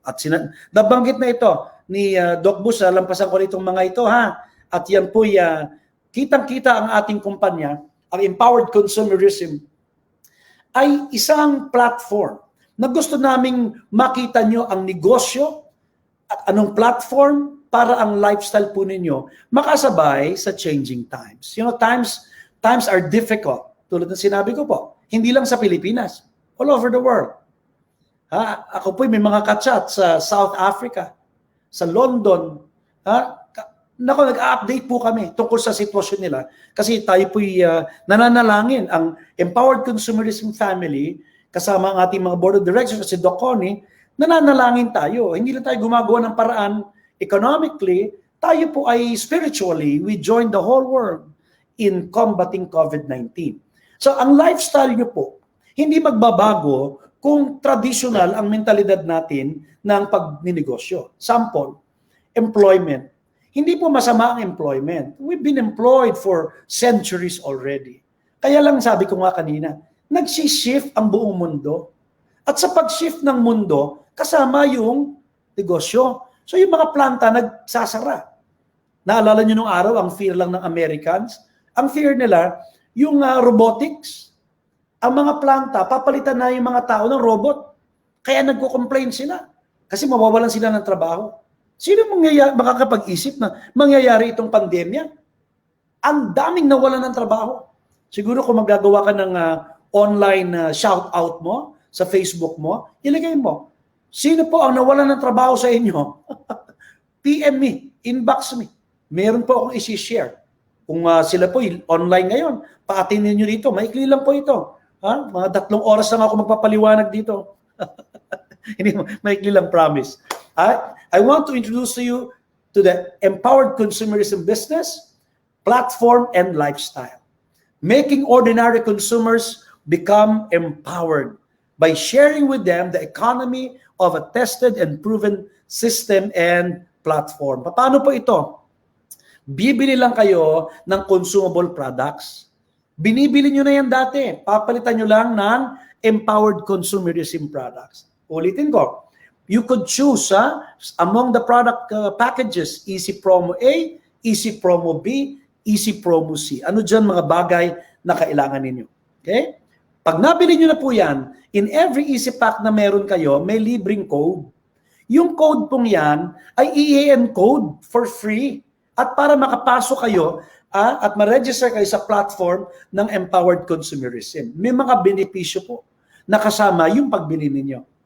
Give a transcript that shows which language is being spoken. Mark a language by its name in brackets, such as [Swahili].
[Filipino] At nabanggit na ito ni Doc Bush, lampasan ko itong mga ito At yan po, kitang-kita ang ating kumpanya, ang Empowered Consumerism, ay isang platform na gusto naming makita nyo ang negosyo at anong platform para ang lifestyle po ninyo makasabay sa changing times. [English] You know, times are difficult. [Filipino] Tulad ng sinabi ko po, hindi lang sa Pilipinas, [English] all over the world. [Filipino] Ako po may mga kachat sa South Africa, sa London, Nako, nag-update po kami tungkol sa sitwasyon nila kasi tayo po'y nananalangin ang Empowered Consumerism Family kasama ang ating mga board of directors si Doc Connie, nananalangin tayo. Hindi lang tayo gumagawa ng paraan economically, tayo po ay spiritually, [English] we join the whole world in combating COVID-19. [Filipino] So ang lifestyle nyo po, hindi magbabago kung traditional ang mentalidad natin ng pagninegosyo. Sample, employment. Hindi po masama ang employment. [English] We've been employed for centuries already. [Filipino] Kaya lang sabi ko nga kanina, nagsishift ang buong mundo. At sa pag-shift ng mundo, kasama yung negosyo. So yung mga planta nagsasara. Naalala nyo nung araw, ang fear lang ng Americans? Ang fear nila, yung robotics. Ang mga planta, papalitan na yung mga tao ng robot. Kaya nagko-complain sila. Kasi mawawalan sila ng trabaho. Sino makakapag-isip na mangyayari itong pandemya? Ang daming nawalan ng trabaho. Siguro kung magagawa ka ng online shout-out mo sa Facebook mo, ilagay mo, sino po ang nawalan ng trabaho sa inyo? [English] PM me, inbox me. [Filipino] Meron po akong isi-share. Kung sila po online ngayon, paatinin nyo dito. Maikli lang po ito. Mga 3 oras lang ako magpapaliwanag dito. Hindi, maikli lang, promise. [English] I want to introduce to you to the Empowered Consumerism Business, Platform, and Lifestyle. Making ordinary consumers become empowered by sharing with them the economy of a tested and proven system and platform. [Filipino] Paano po ito? Bibili lang kayo ng consumable products. Binibili nyo na yan dati. Papalitan nyo lang ng empowered consumerism products. Ulitin ko. [English] You could choose among the product packages, Easy Promo A, Easy Promo B, Easy Promo C. [Filipino] Ano dyan mga bagay na kailangan ninyo? Okay? Pag nabili nyo na po yan, in every Easy Pack na meron kayo, may libreng code. Yung code pong yan ay EAN code for free. At para makapasok kayo at ma-register kayo sa platform ng Empowered Consumerism, may mga benepisyo po na kasama yung pagbili ninyo.